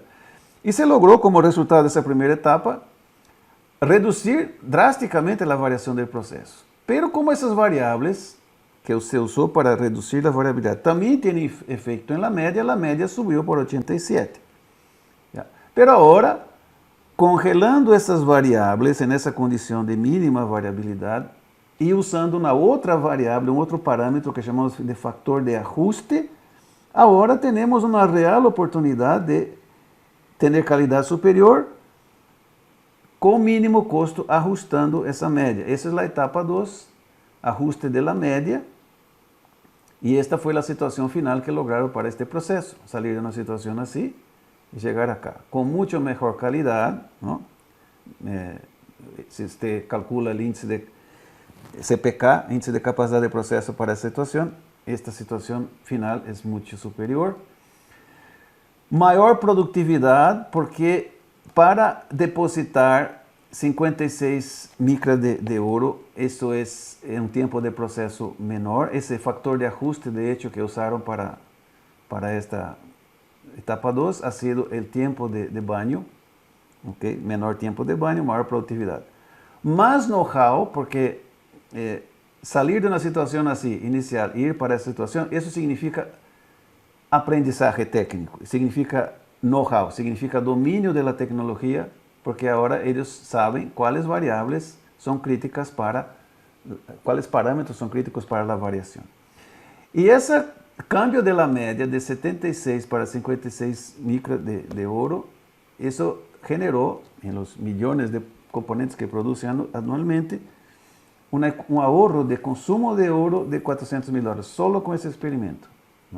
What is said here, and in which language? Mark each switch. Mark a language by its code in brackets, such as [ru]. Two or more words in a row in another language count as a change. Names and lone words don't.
[es] Y se logró, como resultado de esa primera etapa, reducir drásticamente la variación del proceso. Pero como esas variables que se usó para reducir la variabilidad también tienen efecto en la media subió por 87. ¿Ya? Pero ahora, [pt] congelando essas variáveis nessa condição de mínima variabilidade e usando uma outra variável, um outro parâmetro que chamamos de fator de ajuste, agora temos uma real oportunidade de ter qualidade superior com mínimo custo ajustando essa média. Essa é a etapa 2, ajuste [es] de la [pt] média. E esta foi a situação final que lograram para este processo, sair de uma situação assim [es] y llegar acá, con mucho mejor calidad, ¿no? Si usted calcula el índice de CPK, índice de capacidad de proceso para esta situación final es mucho superior. Mayor productividad, porque para depositar 56 micras de oro, eso es en un tiempo de proceso menor. Ese factor de ajuste, de hecho, que usaron para esta etapa 2 ha sido el tiempo de baño, ¿okay? Menor tiempo de baño, mayor productividad. Más know-how, porque salir de una situación así, inicial, ir para esa situación, eso significa aprendizaje técnico, significa know-how, significa dominio de la tecnología, porque ahora ellos saben cuáles variables son críticas cuáles parámetros son críticos para la variación. Y ese cambio de la media de 76 para 56 micras de oro, eso generó en los millones de componentes que producen anualmente un ahorro de consumo de oro de $400,000 solo con ese experimento, ¿no?